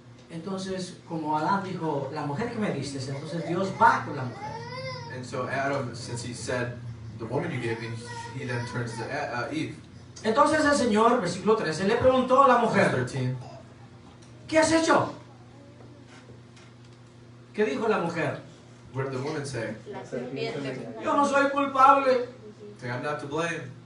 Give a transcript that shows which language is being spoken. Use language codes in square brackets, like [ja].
[es] Entonces, como Adán dijo, la mujer que me diste, entonces Dios va con la mujer. [en] And so Adam, since he said, the woman you gave me, he then turns to Eve. [es] Entonces el Señor, versículo 13, le preguntó a la mujer, 13. ¿qué has hecho? ¿Qué dijo la mujer? [en] What did the woman say? [es] La serpiente. Yo no soy culpable. [en] Say, I'm not to blame.